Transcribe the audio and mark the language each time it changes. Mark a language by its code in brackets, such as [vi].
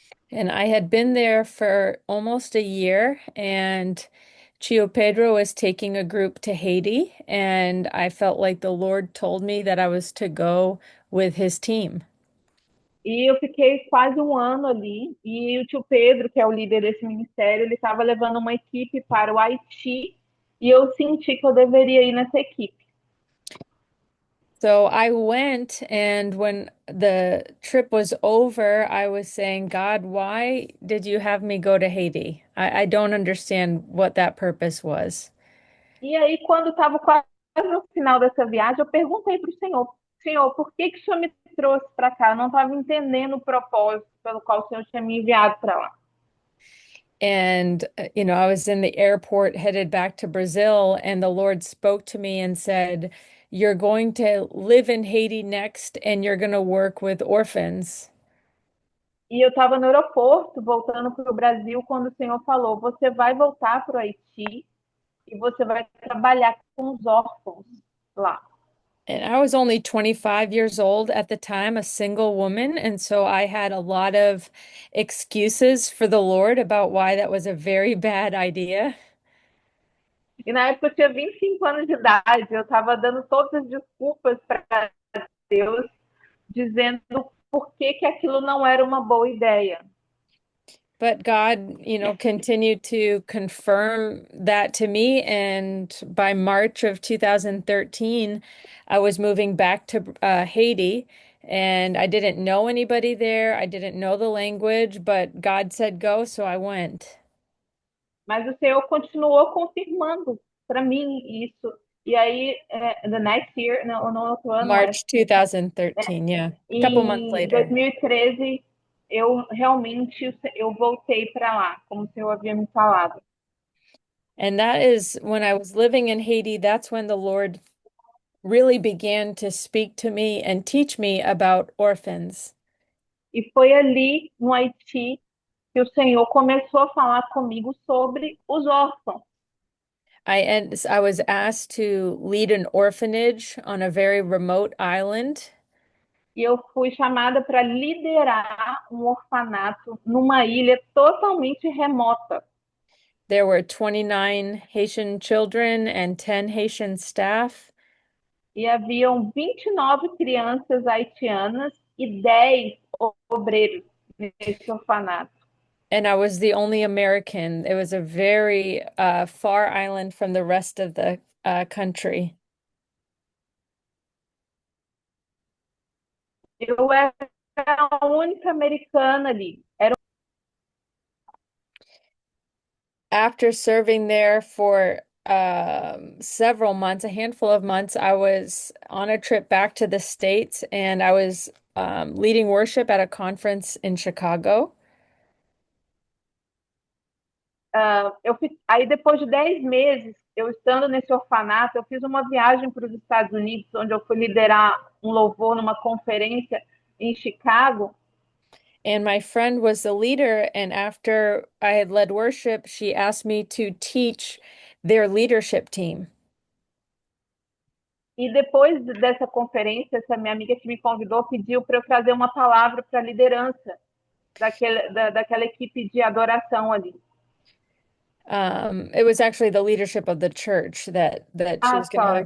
[en] And I had been there for almost a year, and Tio Pedro was taking a group to Haiti, and I felt like the Lord told me that I was to go with his team. [pt] E eu fiquei quase um ano ali, e o tio Pedro, que é o líder desse ministério, ele estava levando uma equipe para o Haiti, e eu senti que eu deveria ir nessa equipe. [en] So I went, and when the trip was over, I was saying, God, why did you have me go to Haiti? I don't understand what that purpose was. [pt] E aí, quando estava quase no final dessa viagem, eu perguntei para o Senhor, Senhor, por que que o Senhor me trouxe para cá? Eu não estava entendendo o propósito pelo qual o Senhor tinha me enviado para lá. [en] And, I was in the airport headed back to Brazil, and the Lord spoke to me and said, you're going to live in Haiti next, and you're going to work with orphans. [pt] E eu estava no aeroporto, voltando para o Brasil, quando o Senhor falou: você vai voltar para o Haiti e você vai trabalhar com os órfãos lá. [en] And I was only 25 years old at the time, a single woman. And so I had a lot of excuses for the Lord about why that was a very bad idea. [pt] E na época eu tinha 25 anos de idade, eu estava dando todas as desculpas para Deus, dizendo por que que aquilo não era uma boa ideia. [en] But God, continued to confirm that to me. And by March of 2013, I was moving back to Haiti. And I didn't know anybody there. I didn't know the language, but God said go, so I went. [pt] Mas o Senhor continuou confirmando para mim isso. E aí, [en] the next year, [pt] no outro ano, [en] March 2013, yeah. A couple months [pt] em [en] later. [pt] 2013, eu realmente eu voltei para lá, como o Senhor havia me falado. [en] And that is when I was living in Haiti, that's when the Lord really began to speak to me and teach me about orphans. [pt] E foi ali, no Haiti, que o Senhor começou a falar comigo sobre os órfãos. [en] I was asked to lead an orphanage on a very remote island. [pt] E eu fui chamada para liderar um orfanato numa ilha totalmente remota. [en] There were 29 Haitian children and 10 Haitian staff. [pt] E haviam 29 crianças haitianas e 10 obreiros nesse orfanato. [en] And I was the only American. It was a very far island from the rest of the country. [pt] Eu era a única americana ali. Era [en] After serving there for several months, a handful of months, I was on a trip back to the States and I was leading worship at a conference in Chicago. [pt] Aí, depois de 10 meses, eu estando nesse orfanato, eu fiz uma viagem para os Estados Unidos, onde eu fui liderar um louvor numa conferência em Chicago. [en] And my friend was the leader, and after I had led worship, she asked me to teach their leadership team. [pt] E depois dessa conferência, essa minha amiga que me convidou pediu para eu trazer uma palavra para a liderança daquela equipe de adoração ali. [en] It was actually the leadership of the church that she was going to have